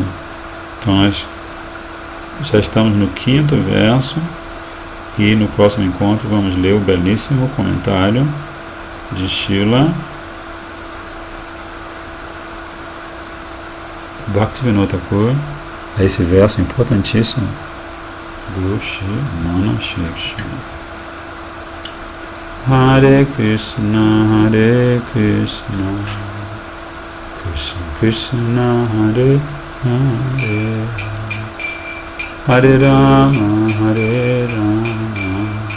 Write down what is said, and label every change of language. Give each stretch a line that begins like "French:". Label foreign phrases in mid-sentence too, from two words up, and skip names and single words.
Portuguese: Então nós já estamos no 5º verso e no próximo encontro vamos ler o belíssimo comentário de Srila Bhaktivinoda Thakur a esse verso importantíssimo do Shri Mano Shiksha.
Sanskrit: Hare Krishna, Hare Krishna, Krishna Krishna, Hare Hare, Hare Rama, Hare Rama,